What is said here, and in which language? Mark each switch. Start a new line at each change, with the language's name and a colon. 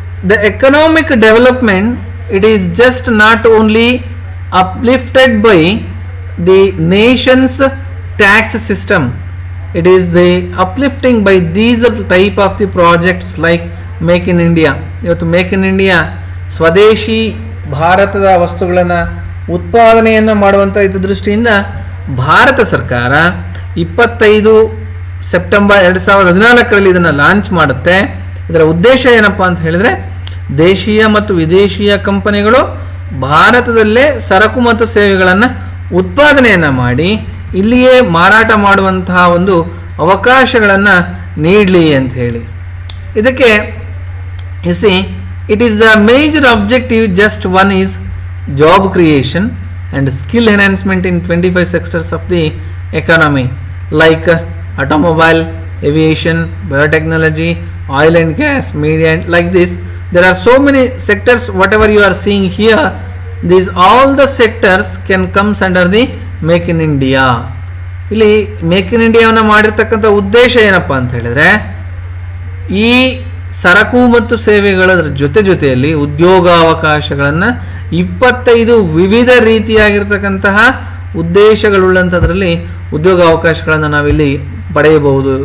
English: The economic development, it is just not only uplifted by the nation's tax system, it is the uplifting by these type of the projects like Make in India.
Kannada: ಇವತ್ತು make in India, ಸ್ವದೇಶಿ ಭಾರತದ ವಸ್ತುಗಳನ್ನು ಉತ್ಪಾದನೆಯನ್ನು ಮಾಡುವಂಥ ಇದ್ದ ದೃಷ್ಟಿಯಿಂದ ಭಾರತ ಸರ್ಕಾರ 25 September 2014 ಇದನ್ನು ಲಾಂಚ್ ಮಾಡುತ್ತೆ. ಇದರ ಉದ್ದೇಶ ಏನಪ್ಪ ಅಂತ ಹೇಳಿದರೆ, ದೇಶೀಯ ಮತ್ತು ವಿದೇಶೀಯ ಕಂಪನಿಗಳು ಭಾರತದಲ್ಲೇ ಸರಕು ಮತ್ತು ಸೇವೆಗಳನ್ನು ಉತ್ಪಾದನೆಯನ್ನು ಮಾಡಿ ಇಲ್ಲಿಯೇ ಮಾರಾಟ ಮಾಡುವಂತಹ ಒಂದು ಅವಕಾಶಗಳನ್ನು ನೀಡಲಿ ಅಂತ ಹೇಳಿ.
English: ಇದಕ್ಕೆ you see, it is the major objective. Just one is job creation and skill enhancement in 25 sectors of the economy like automobile, aviation, biotechnology, oil and gas, media, and like this. There are so many sectors. Whatever you are seeing here, these all the sectors can comes under the make in India.
Kannada: ಇಲ್ಲಿ make in ಇಂಡಿಯಾವನ್ನು ಮಾಡಿರ್ತಕ್ಕಂಥ ಉದ್ದೇಶ ಏನಪ್ಪ ಅಂತ ಹೇಳಿದ್ರೆ, ಈ ಸರಕು ಮತ್ತು ಸೇವೆಗಳ ಜೊತೆಯಲ್ಲಿ ಉದ್ಯೋಗಾವಕಾಶಗಳನ್ನು 25 ವಿವಿಧ ರೀತಿಯಾಗಿರ್ತಕ್ಕಂತಹ ಉದ್ದೇಶಗಳುಳ್ಳಂಥದ್ರಲ್ಲಿ ಉದ್ಯೋಗಾವಕಾಶಗಳನ್ನು ನಾವಿಲ್ಲಿ ಪಡೆಯಬಹುದು.